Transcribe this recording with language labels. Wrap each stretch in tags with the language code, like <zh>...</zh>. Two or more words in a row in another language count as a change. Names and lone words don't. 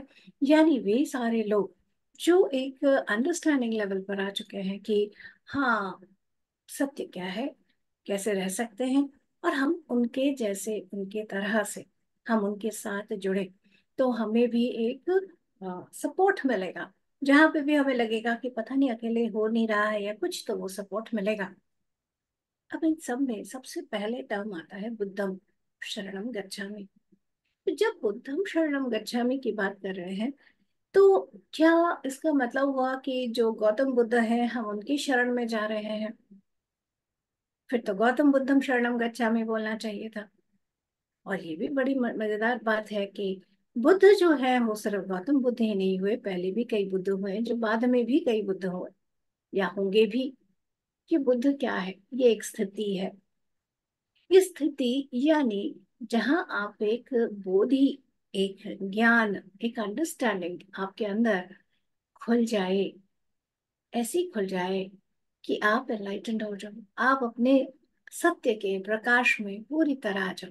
<hi>यानी वे सारे लोग जो एक</hi> <en>understanding level</en> <hi>पर आ चुके हैं कि हाँ, सत्य क्या है, कैसे रह सकते हैं, और हम उनके जैसे, उनके तरह से हम उनके साथ जुड़े तो हमें भी एक सपोर्ट मिलेगा। जहां पे भी हमें लगेगा कि पता नहीं अकेले हो नहीं रहा है या कुछ, तो वो सपोर्ट मिलेगा। अब इन सब में सबसे पहले टर्म आता है</hi> <pi>बुद्धम शरणम गच्छामि।</pi> <hi>तो जब</hi> <pi>बुद्धम शरणम गच्छामि</pi> <hi>की बात कर रहे हैं तो क्या इसका मतलब हुआ कि जो गौतम बुद्ध है हम उनकी शरण में जा रहे हैं? फिर तो गौतम</hi> <pi>बुद्धम शरणम गच्छामि</pi> <hi>बोलना चाहिए था। और ये भी बड़ी मजेदार बात है कि बुद्ध जो है वो सिर्फ गौतम बुद्ध ही नहीं हुए, पहले भी कई बुद्ध हुए, जो बाद में भी कई बुद्ध हुए या होंगे भी। कि बुद्ध क्या है? ये एक स्थिति है। ये स्थिति यानी जहां आप एक बोधि, एक ज्ञान, एक अंडरस्टैंडिंग आपके अंदर खुल जाए, ऐसी खुल जाए कि आप एनलाइटेंड हो जाओ, आप अपने सत्य के प्रकाश में पूरी तरह आ जाओ।</hi>